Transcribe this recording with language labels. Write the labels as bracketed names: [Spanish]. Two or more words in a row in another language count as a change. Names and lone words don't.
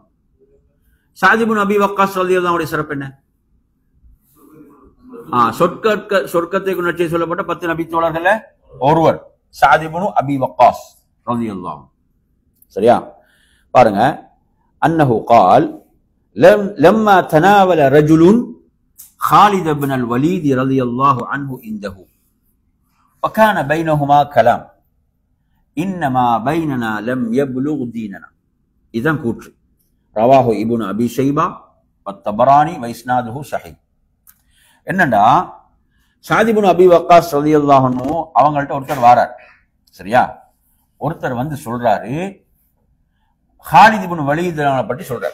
[Tamil] சாத் இப்னு அபி வக்காஸ் ரலியல்லாஹு உடைய சிறப்பு என்ன? சொர்க்கத்தை நற்செய்தி சொல்லப்பட்ட 10 நபி தோழர்கள்ல ஒருவர் சாத் இப்னு அபி வக்காஸ் ரலியல்லாஹு. சரியா? [Arabic] பாருங்க, அன்னஹு قال لما تناول رجل خالد بن الوليد رضي الله عنه عنده وكان بينهما كلام انما بيننا لم يبلغ ديننا. [Tamil] இதன் கூற்று [Arabic] رواه ابن أبي شيبة والطبراني وإسناده صحيح. [Tamil] என்னண்டா, சாத் இப்னு அபி வக்காஸ் [Arabic] رضي الله عنه [Tamil] அவங்கள்ட்ட ஒருத்தர் வாரார். சரியா? ஒருத்தர் சொல்றாரு, ஹாலித் இப்னு வலீத் பற்றி சொல்றார்.